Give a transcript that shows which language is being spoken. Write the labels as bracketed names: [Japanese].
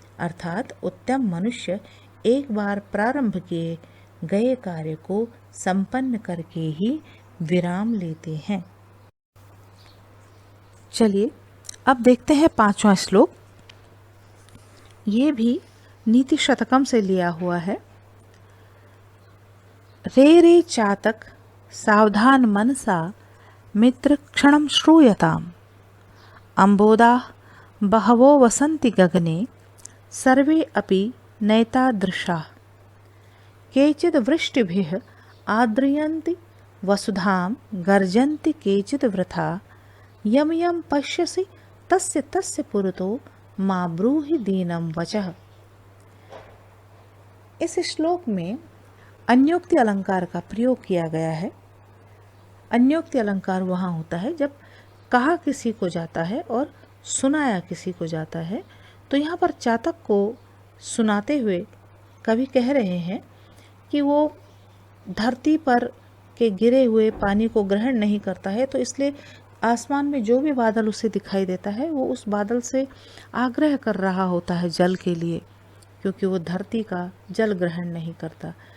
[Hindi] अर्थात उत्तम मनुष्य एक बार प्रारंभ किए गए कार्य को संपन्न करके ही विराम लेते हैं। चलिए अब देखते हैं पांचवा श्लोक। ये भी नीति शतकम से लिया हुआ है। [Sanskrit] रे रे चातक सावधान मनसा मित्र क्षणं श्रूयताम्, अम्बोदाः बहवो वसन्ति गगने सर्वे अपि नैतादृशाः, केचिद् वृष्टिभिः आद्रियन्ति वसुधां गर्जन्ति केचिद् वृथा, यं यं पश्यसि तस्य तस्य पुरतो मा ब्रूहि दीनं वचः। [Hindi] इस श्लोक में अन्योक्ति अलंकार का प्रयोग किया गया है। अन्योक्ति अलंकार वहाँ होता है जब कहा किसी को जाता है और सुनाया किसी को जाता है। तो यहाँ पर चातक को सुनाते हुए कवि कह रहे हैं कि वो धरती पर के गिरे हुए पानी को ग्रहण नहीं करता है, तो इसलिए आसमान में जो भी बादल उसे दिखाई देता है वो उस बादल से आग्रह कर रहा होता है जल के लिए, क्योंकि वो धरती का जल ग्रहण नहीं करता।